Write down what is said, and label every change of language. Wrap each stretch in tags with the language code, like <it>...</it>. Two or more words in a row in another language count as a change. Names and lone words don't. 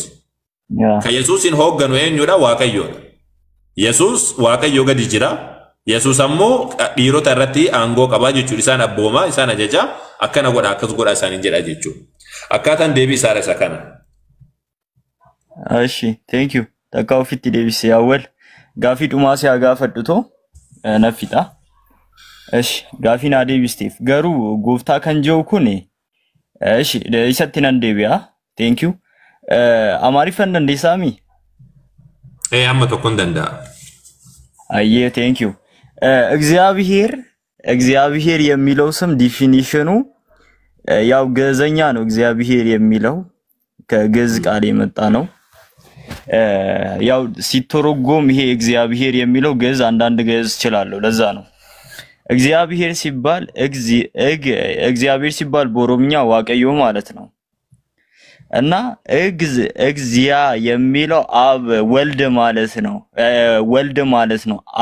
<om>Ka Yesuusin hoogganu eenyudha? Waaqayyoodha. Yesuus Waaqayyo gadi jira. Yesuus ammoo dhiirota irratti aangoo qabaa jechuudha. Isaan abboomaa, isaan ajajaa akkana godha akkas godha isaaniin jedha jechuudha. Akkaataan deebii isaadha isa kana. Ashi,</om> <en>thank you.</en> <om>Takka ofitti deebisee awwal gaafii dhumaa si haa gaafadhu too naffidha. Ashi, gaafii naa deebisteef garuu gooftaa kan jiru kun ashi isatti nan deebi'a.</om> <en>Thank you.</en> <om>Amaariffaan dandeessaa mi? Amma tokkoon danda'a. Ayyee,</om> <en>thank you.</en> <am>እግዚአብሔር የሚለው ስም ዲፊኒሽኑ ያው ገዘኛ ነው። እግዚአብሔር የሚለው ከግዕዝ ቃል የመጣ ነው። ያው ሲተረጎም ይሄ እግዚአብሔር የሚለው ግዕዝ አንዳንድ ግዕዝ ይችላልው ለዛ ነው። እግዚአብሔር ሲባል በኦሮምኛ ዋቀዮ ማለት ነው። እና እግዚአ የሚለው አብ ወልድ ማለት ነው። ወልድ ማለት ነው።</am>